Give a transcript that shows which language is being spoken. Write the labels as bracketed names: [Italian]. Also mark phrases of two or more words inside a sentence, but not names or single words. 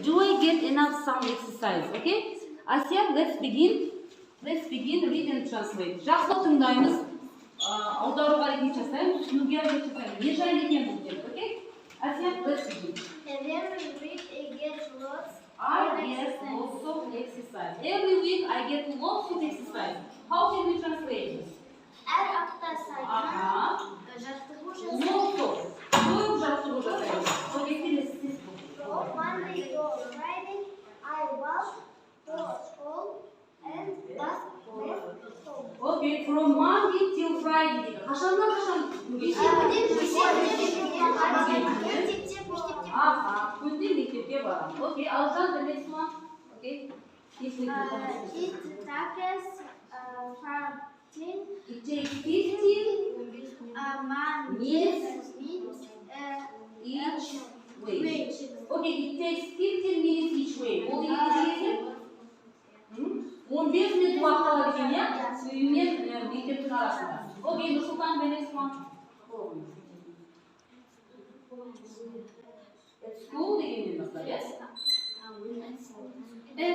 [English] Do I get enough sound exercise? Okay? Asya, let's begin. Let's begin, read and translate. [Kazakh] Жақсы тыңдаймыз. Аударуға әрекет жасаймыз, түсінуге әрекет жасаймыз. Не жайлы екен бұл текст, [English] okay? Asya, let's begin. Every week I get lots I get lots of exercise. Every week I get lots of exercise. How can we translate this? [Kazakh] әр апта сайын жаттығу жасаймын. [English] Lots of. [Kazakh] Көп жаттығу жасаймыз. [English] Monday to Friday I walk to school and basketball. Okay, from Monday till Friday. [Kazakh] Қашаннан қашан? Күнде мектепке барамын. [English] Okay, Алжан, the next one. Okay. It takes 15 minutes each way. Okay, it takes 15 minutes each way. [Kazakh] Ол дегенде 15 минут уақыт алады екен, иә? Үймен мектептің арасында. [English] Okay, Нұрсұлтан, the next one. At school [Kazakh] дегеннен бастап, yes?